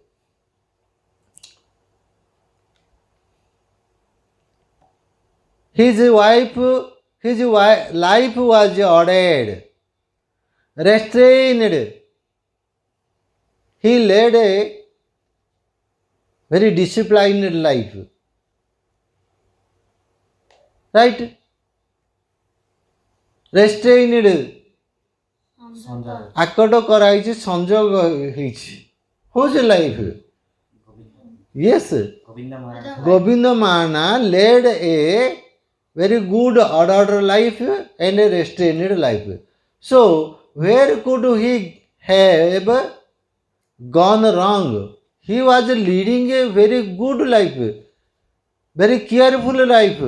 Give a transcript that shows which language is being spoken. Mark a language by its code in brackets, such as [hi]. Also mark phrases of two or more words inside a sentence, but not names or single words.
[en] His life was ordered, restrained. He led a very disciplined life. Right? Restrained. [or] ସଞ୍ଜୟ ଆକଟ କରାହେଇଛି, ସଂଯୋଗ ହେଇଛି. [en] Whose life? Yes. [or] ଗୋବିନ୍ଦ ମହାରାଜ [en] Govinda Mana led a very good ordered life and a restrained life. So, where could he have gone wrong? He was leading a very good life, very careful life.